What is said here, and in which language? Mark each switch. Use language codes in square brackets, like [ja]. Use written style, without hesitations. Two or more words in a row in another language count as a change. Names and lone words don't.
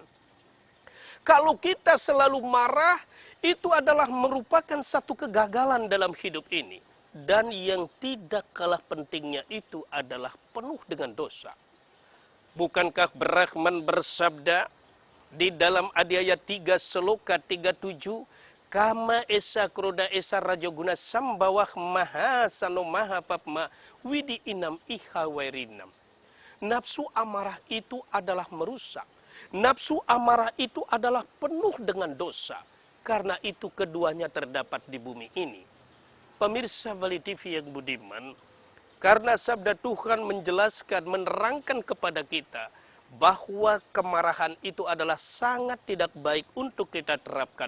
[id] Kalau kita selalu marah, itu adalah merupakan satu kegagalan dalam hidup ini. Dan yang tidak kalah pentingnya itu adalah penuh dengan dosa. Bukankah Brahman bersabda di dalam Adhyaya 3 Sloka 37, [sa] Kama esa kroda esa rajoguna sambawah maha sano maha papma widi inam iha wairinam. [id] Nafsu amarah itu adalah merusak. Nafsu amarah itu adalah penuh dengan dosa. Karena itu keduanya terdapat di bumi ini. Pemirsa Bali TV yang budiman, karena sabda Tuhan menjelaskan, menerangkan kepada kita bahwa kemarahan itu adalah sangat tidak baik untuk kita terapkan.